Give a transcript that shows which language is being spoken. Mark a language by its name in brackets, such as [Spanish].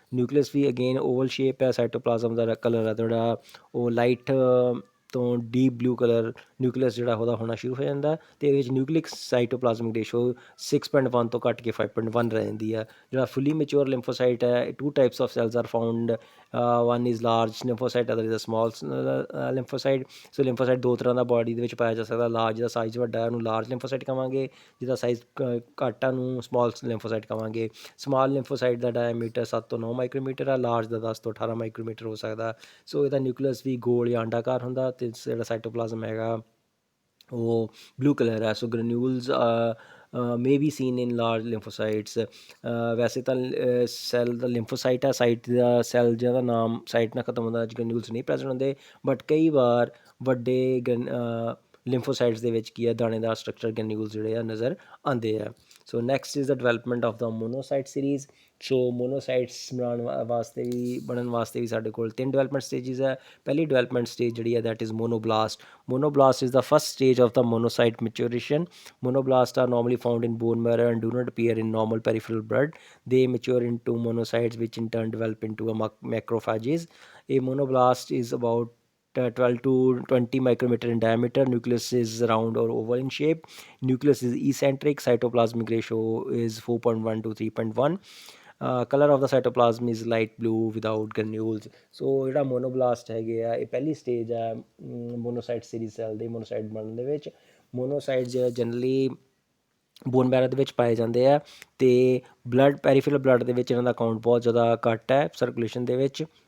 [Punjabi] Nucleus ਵੀ again oval shape ਹੈ. Cytoplasm ਦਾ colour ਹੈ ਜਿਹੜਾ ਉਹ ਲਾਈਟ ਤੋਂ ਡੀਪ ਬਲੂ ਕਲਰ ਨਿਊਕਲੀਅਸ ਜਿਹੜਾ ਉਹਦਾ ਹੋਣਾ ਸ਼ੁਰੂ ਹੋ ਜਾਂਦਾ ਅਤੇ ਇਹਦੇ ਵਿੱਚ ਨਿਊਕਲਿਕ ਸਾਈਟੋਪਲਾਜ਼ਮਿਕ ਰੇਸ਼ੋ 6.1 ਤੋਂ ਘੱਟ ਕੇ 5.1 ਰਹਿ ਜਾਂਦੀ ਹੈ. ਜਿਹੜਾ ਫੁੱਲੀ ਮੈਚੋਰ ਲਿੰਫੋਸਾਈਟ ਹੈ, [English] 2 types of cells are found. One is large lymphocyte, other is a small lymphocyte. [Punjabi] ਸੋ ਲਿੰਫੋਸਾਈਟ ਦੋ ਤਰ੍ਹਾਂ ਦਾ ਬਾਡੀ ਦੇ ਵਿੱਚ ਪਾਇਆ ਜਾ ਸਕਦਾ. ਲਾਰਜ ਜਿਹਦਾ ਸਾਈਜ਼ ਵੱਡਾ ਉਹਨੂੰ ਲਾਰਜ ਲਿੰਫੋਸਾਈਟ ਕਹਾਂਗੇ, ਜਿਹਦਾ ਸਾਈਜ਼ ਘੱਟ ਆ ਉਹਨੂੰ ਸਮਾਲ ਲਿੰਫੋਸਾਈਟ ਕਹਾਂਗੇ. ਸਮਾਲ ਲਿੰਫੋਸਾਈਟ ਦਾ ਡਾਇਮੀਟਰ 7 ਤੋਂ 9 ਮਾਈਕਰੋਮੀਟਰ ਆ, ਲਾਰਜ ਦਾ 10 ਤੋਂ 18 ਮਾਈਕਰੋਮੀਟਰ ਹੋ ਸਕਦਾ. ਸੋ ਇਹਦਾ ਨਿਊਕਲੀਅਸ ਵੀ ਗੋਲ ਜਾਂ ਅੰਡਾਕਾਰ ਹੁੰਦਾ ਅਤੇ ਜਿਹੜਾ ਸਾਈਟੋਪਲਾਜ਼ਮ ਹੈਗਾ ਉਹ ਬਲੂ ਕਲਰ ਹੈ. [English] So granules may be seen in large lymphocytes. [Punjabi] ਵੈਸੇ ਤਾਂ ਸੈੱਲ ਦਾ ਲਿੰਫੋਸਾਈਟ ਆ, ਸਾਈਟ ਦਾ ਸੈੱਲ ਜਿਹਦਾ ਨਾਮ ਸਾਈਟ ਨਾਲ ਖਤਮ ਹੁੰਦਾ, ਗ੍ਰੈਨੂਲਸ ਨਹੀਂ ਪ੍ਰੈਜ਼ੈਂਟ ਹੁੰਦੇ, ਬਟ ਕਈ ਵਾਰ ਵੱਡੇ ਲਿੰਫੋਸਾਈਟਸ ਦੇ ਵਿੱਚ ਕੀ ਹੈ ਦਾਣੇਦਾਰ ਸਟਰਕਚਰ ਗ੍ਰੈਨੂਲਸ ਜਿਹੜੇ ਆ ਨਜ਼ਰ ਆਉਂਦੇ ਆ. [English] So next is the development of the monocyte series. [Punjabi] So monocytes ਬਣਨ ਵਾਸਤੇ ਵੀ ਸਾਡੇ ਕੋਲ 3 ਡਿਵੈਲਪਮੈਂਟ ਸਟੇਜਿਸ ਹੈ. ਪਹਿਲੀ ਡਿਵੈਲਪਮੈਂਟ ਸਟੇਜ ਜਿਹੜੀ ਹੈ that is ਮੋਨੋਬਲਾਸਟ. [English] Monoblast is the first stage of the monocyte maturation. Monoblasts are normally found in bone marrow and do not appear in normal peripheral blood. They mature into monocytes which in turn develop into a macrophages. A monoblast is about 12 to 20 micrometer in diameter. Nucleus is round or oval in shape. Nucleus is eccentric. Cytoplasmic ratio is 4.1 to 3.1. Colour of the cytoplasm is light blue without granules. [Punjabi] ਸੋ ਜਿਹੜਾ ਮੋਨੋਬਲਾਸਟ ਹੈਗੇ ਆ ਇਹ ਪਹਿਲੀ stage ਹੈ ਮੋਨੋਸਾਈਟ series cell ਦੇ ਮੋਨੋਸਾਈਟ ਬਣਨ ਦੇ ਵਿੱਚ. ਮੋਨੋਸਾਈਟ ਜਨਰਲੀ ਬੋਨ ਮੈਰੋ ਦੇ ਵਿੱਚ ਪਾਏ ਜਾਂਦੇ ਆ ਅਤੇ ਬਲੱਡ ਪੈਰੀਫੇਰਲ ਬਲੱਡ ਦੇ ਵਿੱਚ ਇਹਨਾਂ ਦਾ ਕਾਊਂਟ ਬਹੁਤ ਜ਼ਿਆਦਾ ਘੱਟ ਹੈ ਸਰਕੂਲੇਸ਼ਨ ਦੇ ਵਿੱਚ.